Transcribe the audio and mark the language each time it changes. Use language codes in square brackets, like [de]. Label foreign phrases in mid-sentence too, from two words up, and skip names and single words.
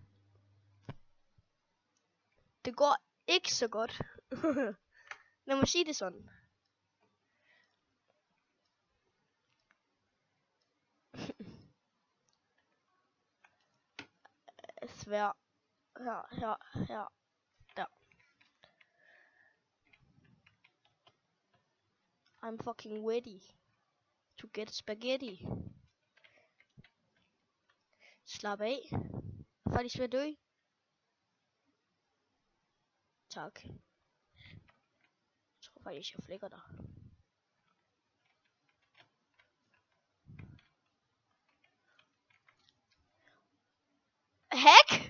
[da] Det går ikke så godt. Lad mig sige det sådan. Svær. Her. Der. [en] I'm fucking ready to get spaghetti. [da] Slap af. Jeg er faktisk ved at dø. Tak. Jeg tror faktisk, jeg flækker dig. [en] Hack!